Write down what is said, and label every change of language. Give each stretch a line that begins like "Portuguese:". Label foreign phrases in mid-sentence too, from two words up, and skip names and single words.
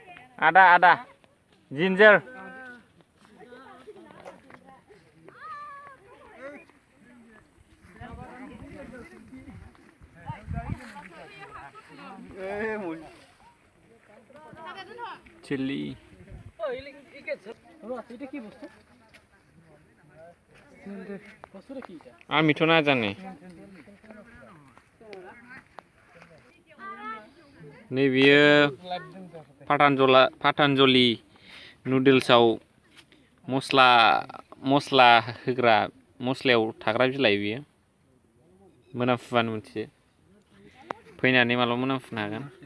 English: আদা ginger chilli
Bangla: এটা কি বস্তু বস্তুটা কি এটা আর মিঠো না জানে
Bodo: नैबेयो पातानजलि नुडल्सआव मस्ला होग्रा मस्लायाव थाग्रा बिलाइ बियो मोनामफुबानो मोनसे फैनानै मालाबा मोनामफुनो हागोन